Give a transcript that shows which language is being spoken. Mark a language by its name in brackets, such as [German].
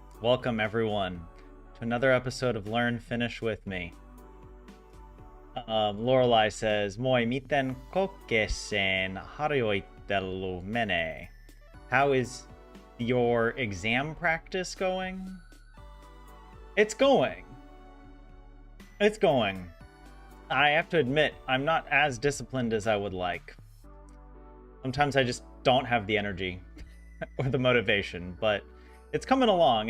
[English] Welcome everyone to another episode of Learn Finnish with me. [Finnish] Lorelai says, Moi, miten kokeeseen harjoittelu menee? [English] How is your exam practice going? It's going. It's going. I have to admit, I'm not as disciplined as I would like. Sometimes I just don't have the energy or the motivation, but it's coming along.